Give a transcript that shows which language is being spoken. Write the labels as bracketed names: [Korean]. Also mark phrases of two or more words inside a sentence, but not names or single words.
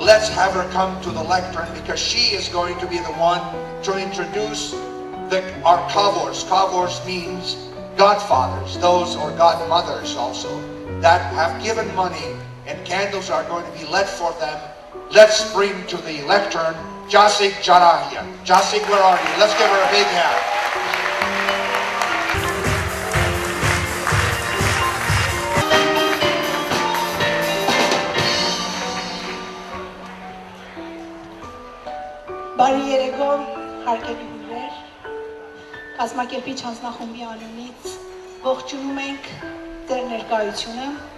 [English] Let's have her come to the lectern because she is going to be the one to introduce our kavors. Kavors means godfathers, those or godmothers also, that have given money, and candles are going to be lit for them. Let's bring to the lectern Jasik Jarahia. Jasik, where are you? Let's give her a big hand. [Armenian] Բարի երեկո, հարգելի հյուրեր, կազմակերպիչ հանձնախումբի անունից ողջունում ենք ձեր ներկայությունը,